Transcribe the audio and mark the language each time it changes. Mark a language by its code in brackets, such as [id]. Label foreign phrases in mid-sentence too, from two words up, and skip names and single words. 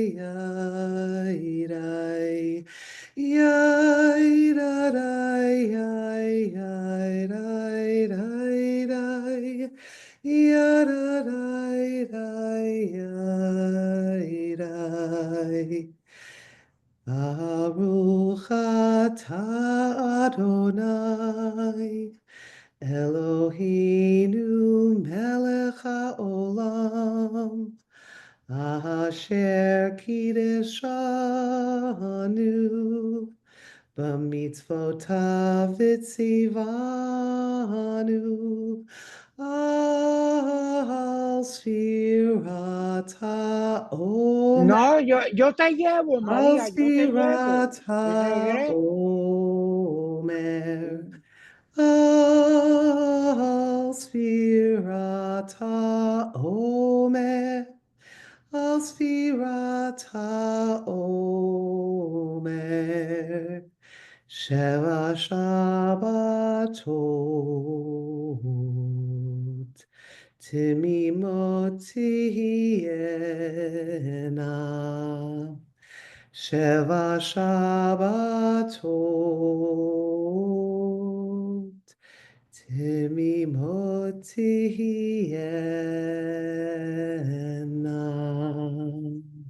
[he] ya da da ya da da ברוך אתה אדוני אלוהינו מלך העולם אשר קידשנו במצוותיו וציוונו על ספירת העומר [es] No, yo te llevo, [he] al [es] María, yo te llevo. [he] sfirat [es] Regre. [he] העומר על ספירת העומר העומר שבע שבתות תמימות תהיינה שבע שבתות תמימות תהיינה.